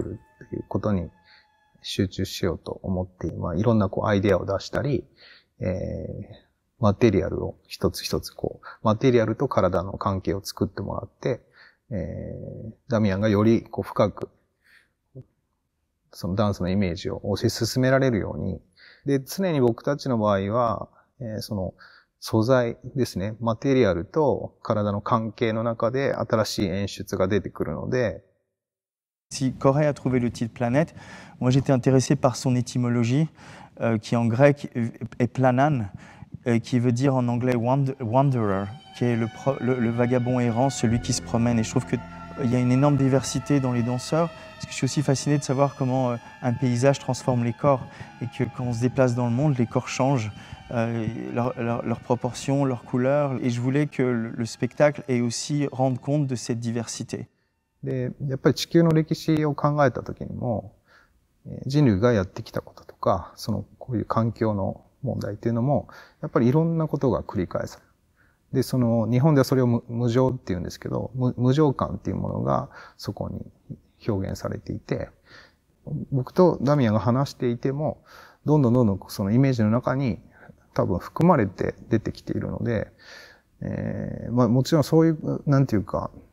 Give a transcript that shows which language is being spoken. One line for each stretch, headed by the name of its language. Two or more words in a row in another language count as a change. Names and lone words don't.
Japanese: るっていうことに集中しようと思って、いろんなアイデアを出したり、マテリアルを一つ一つマテリアルと体の関係を作ってもらって、ダミアンがより深く、そのダンスのイメージを推し進められるように、で、常に僕たちの場合は、その素材ですね、マテリアルと体の関係の中で新しい演出が出てくるので、
French: Si Corey a trouvé le titre Planète, moi j'étais intéressé par son étymologie, qui en grec est planan, qui veut dire en anglais wanderer, qui est le vagabond errant, celui qui se promène. Et je trouve qu'il y a une énorme diversité dans les danseurs, parce que je suis aussi fasciné de savoir comment un paysage transforme les corps, et que quand on se déplace dans le monde, les corps changent, leurs proportions, leurs couleurs. Et je voulais que le spectacle ait aussi rende compte de cette diversité.
Japanese: で、やっぱり地球の歴史を考えたときにも、人類がやってきたこととか、こういう環境の問題っていうのも、やっぱりいろんなことが繰り返される。で、日本ではそれを無常って言うんですけど、無常感っていうものがそこに表現されていて、僕とダミアンが話していても、どんどんそのイメージの中に多分含まれて出てきているので、もちろんそういう、なんていうか、